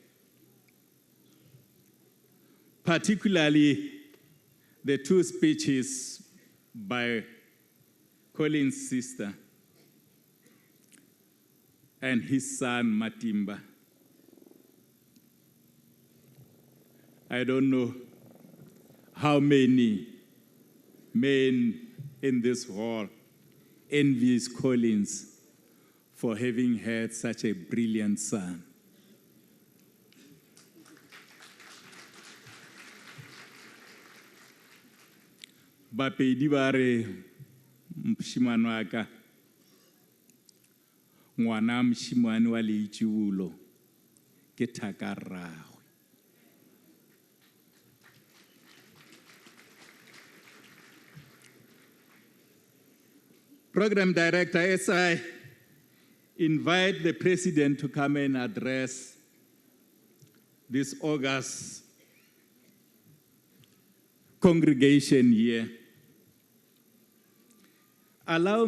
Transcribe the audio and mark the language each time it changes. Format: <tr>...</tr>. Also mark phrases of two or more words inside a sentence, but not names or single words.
<en>particularly the two speeches by Colin's sister and his son Matimba, I don't know how many men in this hall envies Collins for having had such a brilliant son.</en> <nso>Bapedi bare mshimane wa ka ngwana mshimane wa leitšibulo ke thaka rragwe.</nso> <en>Program director, as I invite the president to come and address this August congregation here, allow</en>